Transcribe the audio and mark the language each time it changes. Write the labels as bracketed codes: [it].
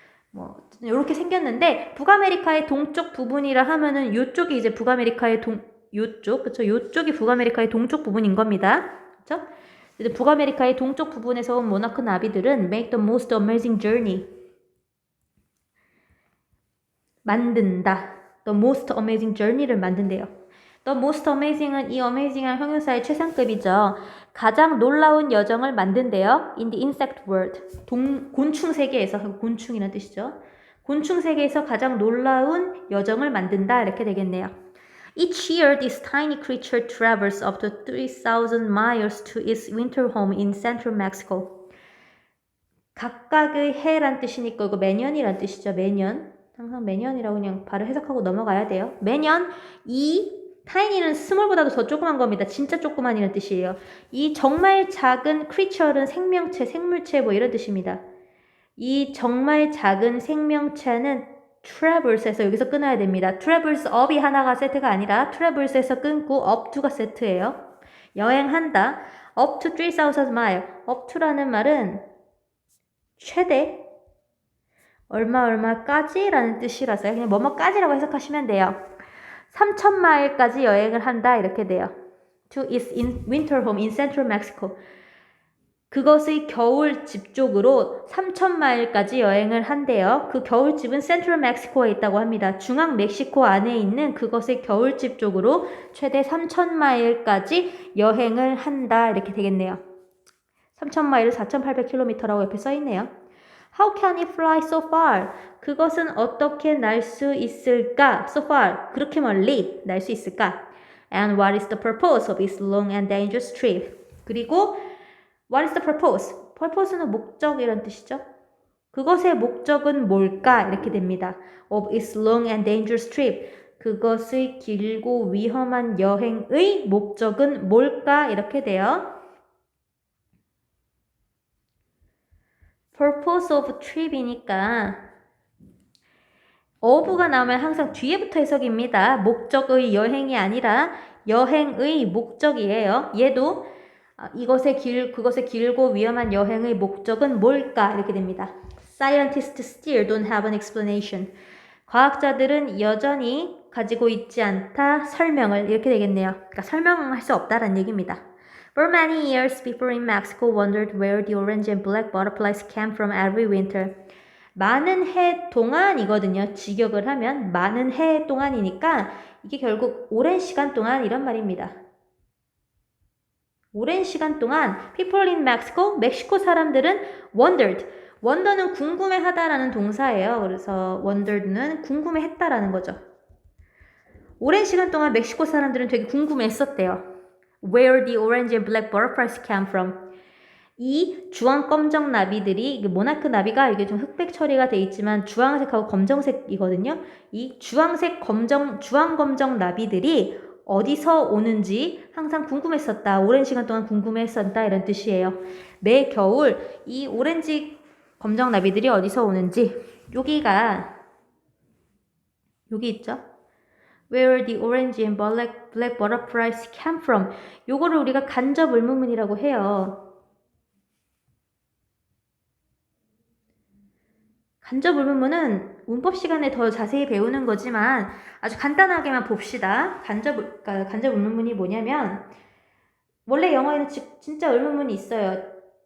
[ko] 뭐 이렇게 생겼는데 북아메리카의 동쪽 부분이라 하면은 요쪽이 이제 북아메리카의 요쪽, 그쵸? 요쪽이 북아메리카의 동쪽 부분인 겁니다. 그쵸? 이제 북아메리카의 동쪽 부분에서 온 모나크 나비들은 [en] make the most amazing journey. [ko] 만든다. [en] the most amazing journey [ko] 를 만든대요. [en] the most amazing [ko] 은 이 amazing한 형용사의 최상급이죠. 가장 놀라운 여정을 만든대요. [en] in the insect world. [ko] 곤충 세계에서, 곤충이라는 뜻이죠. 곤충 세계에서 가장 놀라운 여정을 만든다. 이렇게 되겠네요. [en] Each year, this tiny creature travels up to 3,000 miles to its winter home in central Mexico. [ko] 각각의 해란 뜻이니까 이거 매년이란 뜻이죠. 매년. 항상 매년이라고 그냥 바로 해석하고 넘어가야 돼요. 매년 이 타이니는 스몰보다도 더 조그만 겁니다. 진짜 조그만이라는 뜻이에요. 이 정말 작은 creature는 생명체, 생물체 뭐 이런 뜻입니다. 이 정말 작은 생명체는 travers에서 여기서 끊어야 됩니다. traverse up이 하나가 세트가 아니라 traverse에서 끊고 up to가 세트예요. [en] 여행한다. up to 3,000 mile. [ko] up to라는 말은 최대 얼마까지라는 뜻이라서요. 그냥 뭐뭐까지라고 해석하시면 돼요. 3,000마일까지 여행을 한다 이렇게 돼요. [en] To its winter home in central Mexico. [ko] 그것의 겨울집 쪽으로 3,000마일까지 여행을 한대요. 그 겨울집은 센트럴 멕시코에 있다고 합니다. 중앙 멕시코 안에 있는 그것의 겨울집 쪽으로 최대 3,000마일까지 여행을 한다 이렇게 되겠네요. 3,000마일은 4,800km라고 옆에 써있네요. [en] How can it fly so far? [ko] 그것은 어떻게 날 수 있을까? [en] So far, [ko] 그렇게 멀리 날 수 있을까? [en] And what is the purpose of its long and dangerous trip? 그리고 what is the purpose? [ko] purpose는 목적이란 뜻이죠. 그것의 목적은 뭘까? 이렇게 됩니다. [en] Of its long and dangerous trip. [ko] 그것의 길고 위험한 여행의 목적은 뭘까? 이렇게 돼요. purpose of trip이니까 of가 나오면 항상 뒤에부터 해석입니다. 목적의 여행이 아니라 여행의 목적이에요. 얘도 그것의 길고 위험한 여행의 목적은 뭘까? 이렇게 됩니다. [en] Scientists still don't have an explanation. [ko] 과학자들은 여전히 가지고 있지 않다. 설명을 이렇게 되겠네요. 그러니까 설명할 수 없다라는 얘기입니다. [en] For many years, people in Mexico wondered where the orange and black butterflies came from every winter. [ko] 많은 해 동안이거든요. 직역을 하면 많은 해 동안이니까 이게 결국 오랜 시간 동안 이런 말입니다. 오랜 시간 동안 [en] people in Mexico, [ko] 멕시코 사람들은 wondered. wonder는 궁금해하다라는 동사예요. 그래서 wondered는 궁금해했다라는 거죠. 오랜 시간 동안 멕시코 사람들은 되게 궁금해했었대요. [en] Where the orange and black butterflies came from. [ko] 이 주황 검정 나비들이 모나크 나비가 이게 좀 흑백 처리가 돼 있지만 주황색하고 검정색이거든요. 이 주황 검정 나비들이 어디서 오는지 항상 궁금했었다. 오랜 시간 동안 궁금했었다 이런 뜻이에요. 매 겨울 이 오렌지 검정 나비들이 어디서 오는지 여기가 여기 있죠? [en] Where the orange and black butterflies came from. [ko] 요거를 우리가 간접 의문문이라고 해요. 간접 의문문은 문법 시간에 더 자세히 배우는 거지만 아주 간단하게만 봅시다. 간접 의문문이 뭐냐면 원래 영어에는 진짜 의문문이 있어요.